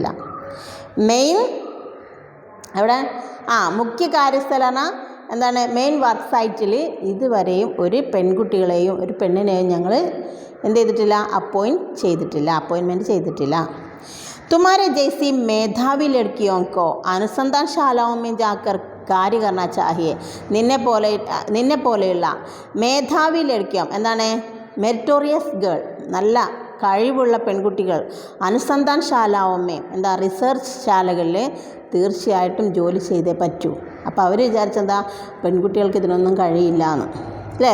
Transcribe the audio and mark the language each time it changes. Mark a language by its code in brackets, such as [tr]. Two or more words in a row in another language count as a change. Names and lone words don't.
[ml] മെയിൻ അവിടെ മുഖ്യ കാര്യസ്ഥലാണ് എന്താണ്? [en] main work site [ml] ഇതുവരെയും ഒരു പെണ്ണിനെയും ഞങ്ങൾ എന്ത് ചെയ്തിട്ടില്ല? അപ്പോയിൻമെൻറ്റ് ചെയ്തിട്ടില്ല. [hi] तुम्हारे जैसी मेधावी लड़कियों को अनुसंधान शालाओं में जाकर कार्य करना चाहिए. [ml] നിന്നെ പോലെയുള്ള [hi] मेधावी लड़कियां, [ml] എന്താണ്? [en] meritorious girl, [ml] നല്ല കഴിവുള്ള പെൺകുട്ടികൾ [hi] अनुसंधान शालाओं में, [ml] എന്താ റിസർച്ച് ശാലകളിൽ തീർച്ചയായിട്ടും ജോലി ചെയ്തേ പറ്റൂ. അപ്പോൾ അവർ വിചാരിച്ചെന്താ, പെൺകുട്ടികൾക്ക് ഇതിനൊന്നും കഴിയില്ല എന്ന് അല്ലേ?